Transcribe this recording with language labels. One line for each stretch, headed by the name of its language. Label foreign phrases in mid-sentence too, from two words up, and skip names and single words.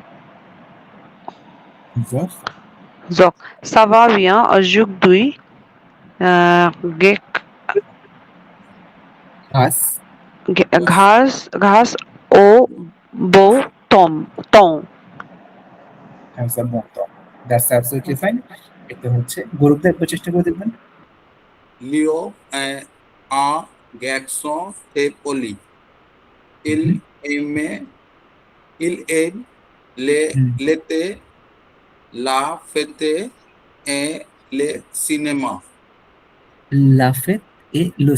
French: Donc, ça va bien aujourd'hui grâce au beau temps. Has a bon temps.
English: That's absolutely fine.
Bangla: এটা হচ্ছে গৌরবদা একবার চেষ্টা করে দেখবেন।
French: Lio est un garçon très poli. Il aime l'été, la fête et le cinéma. La fête et le